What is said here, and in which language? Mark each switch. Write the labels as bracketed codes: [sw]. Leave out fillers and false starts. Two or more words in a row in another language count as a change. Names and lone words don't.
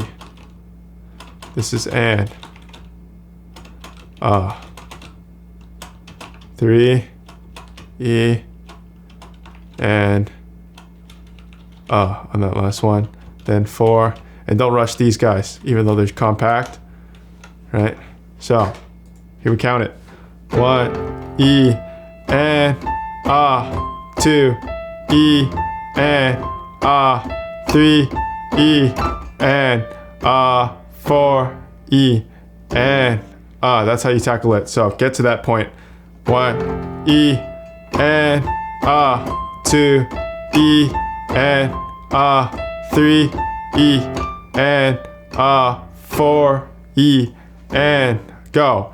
[en] This is and. 3 E and on that last one. Then 4. And don't rush these guys, even though they're compact. Right? So here we count it. 1 E and 2 E and 3 E and 4 E and that's how you tackle it. So get to that point. 1 E and 2 E and 3 E and 4 E and go.